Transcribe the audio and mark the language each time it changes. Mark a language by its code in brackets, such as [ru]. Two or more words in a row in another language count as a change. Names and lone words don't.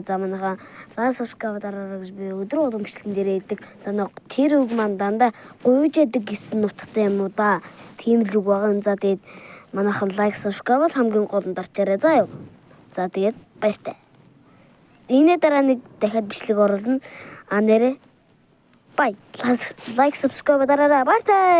[mn] За манайхаа subscribe дараарай гэж би өдөр болгон бичлэгэн дээр өгдөг. Тэр үг маань дандаа гуйж яадаг гэсэн нутгатай юм уу да. Тийм л үг байгаа. За тэгээд манайхан [en] like subscribe [mn] бол хамгийн гол нь дарчаарай заа юу. За тэгээд баяртай. Иймээ дараа нэг дахиад бичлэг оруулна. Нэрээ bye. [en] Like subscribe [mn] дараарай. Баяртай.